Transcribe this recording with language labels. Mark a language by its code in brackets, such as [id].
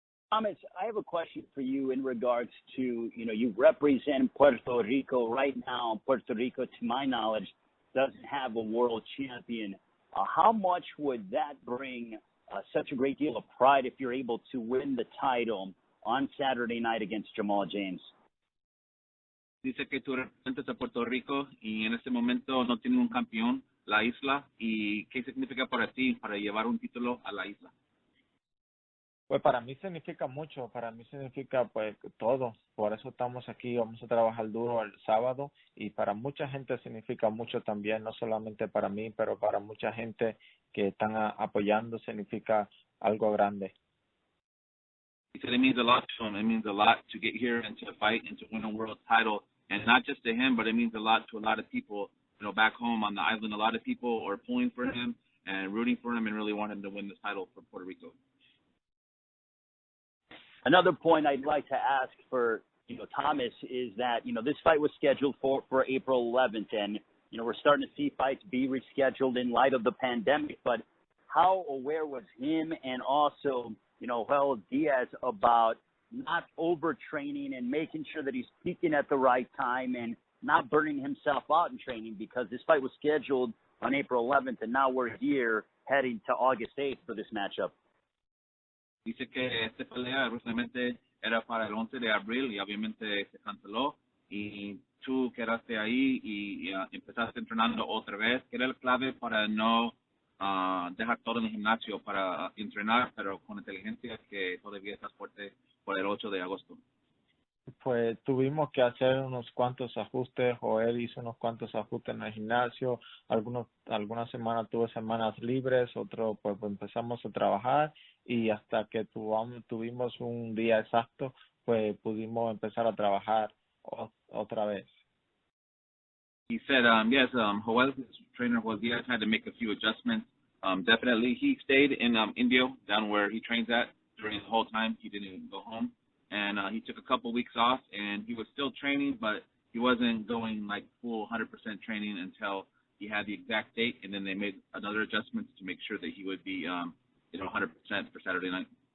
[en] Thomas, I have a question for you in regards to, you represent Puerto Rico right now. Puerto Rico, to my knowledge, doesn't have a world champion. How much would that bring such a great deal of pride if you're able to win the title on Saturday night against Jamal James? [es] Dice que tú representas a Puerto Rico y en este momento no tiene un campeón, la isla, y ¿qué significa para ti para llevar un título a la isla? Pues para mí significa mucho, para mí significa pues todo, por eso estamos aquí, vamos a trabajar duro el sábado y para mucha gente significa mucho también, no solamente para mí, pero para mucha gente que están apoyando significa algo grande. [en] He said it means a lot to him. It means a lot to get here and to fight and to win a world title, and not just to him, but it means a lot to a lot of people, back home on the island. A lot of people are pulling for him and rooting for him and really want him to win this title for Puerto Rico. Another point I'd like to ask for, Thomas, is that, this fight was scheduled for April 11th, and, we're starting to see fights be rescheduled in light of the pandemic, but how aware was him and also, Joel Diaz about not overtraining and making sure that he's peaking at the right time and not burning himself out in training, because this fight was scheduled on April 11th, and now we're here heading to August 8th for this matchup? [es] Dice que esta pelea justamente era para el 11 de abril y obviamente se canceló y tú quedaste ahí y empezaste entrenando otra vez, que era la clave para no dejar todo en el gimnasio para entrenar, pero con inteligencia, que todavía estás fuerte por el 8 de agosto. Pues tuvimos que hacer unos cuantos ajustes, Joel hizo unos cuantos ajustes en el gimnasio, algunas semanas tuve semanas libres, otro pues empezamos a trabajar y hasta que tuvimos un día exacto, pues pudimos empezar a trabajar otra vez. [en] He said, yes, Joel's trainer, Joel Diaz, had to make a few adjustments. Definitely, he stayed in India, down where he trains at, during the whole time. He didn't go home. And he took a couple weeks off, and he was still training, but he wasn't going like full 100% training until he had the exact date, and then they made another adjustments to make sure that he would be 100% for Saturday night.